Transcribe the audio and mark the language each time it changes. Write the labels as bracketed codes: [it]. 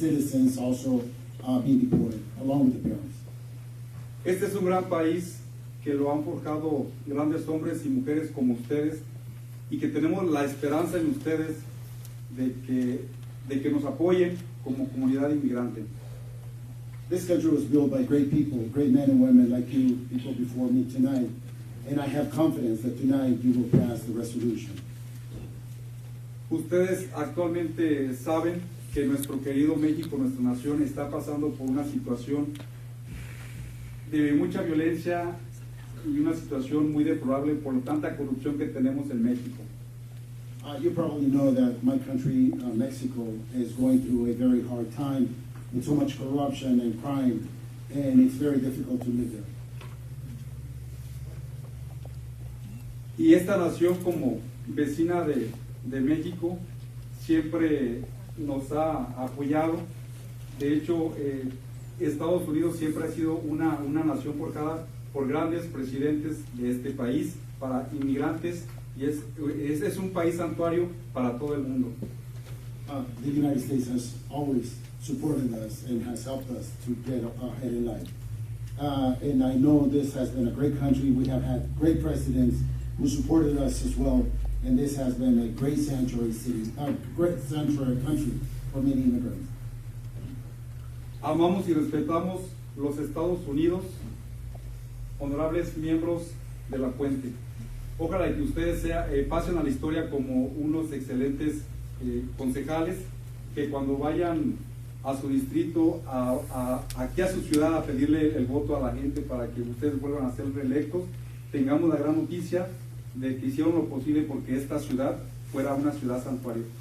[en] citizens also being deported, along with the parents. [es] Este es un gran país que lo han forjado grandes hombres y mujeres como ustedes, y que tenemos la esperanza en ustedes de que nos apoyen como comunidad inmigrante. [en] This country was built by great people, great men and women like you, people before me tonight, and I have confidence that tonight you will pass the resolution. [es] Ustedes actualmente saben que nuestro querido México, nuestra nación, está pasando por una situación de mucha violencia y una situación muy deplorable por tanta corrupción que tenemos en México. [en] You probably know that my country, Mexico, is going through a very hard time with so much corruption and crime, and it's very difficult to live there. [es] Y esta nación, como vecina de México, siempre nos ha apoyado. De hecho, Estados Unidos siempre ha sido una nación forjada por grandes presidentes de este país para inmigrantes, y es un país santuario para todo el mundo. [en] The United States has always supported us and has helped us to get ahead in life. And I know this has been a great country. We have had great presidents who supported us as well, and this has been a great sanctuary city, a great sanctuary country for many immigrants. [es] Amamos y respetamos los Estados Unidos, honorables miembros de la Puente. Ojalá que ustedes pasen a la historia como unos excelentes concejales, que cuando vayan a su distrito, aquí a su ciudad, a pedirle el voto a la gente para que ustedes vuelvan a ser reelectos, tengamos la gran noticia de que hicieron lo posible porque esta ciudad fuera una ciudad santuario.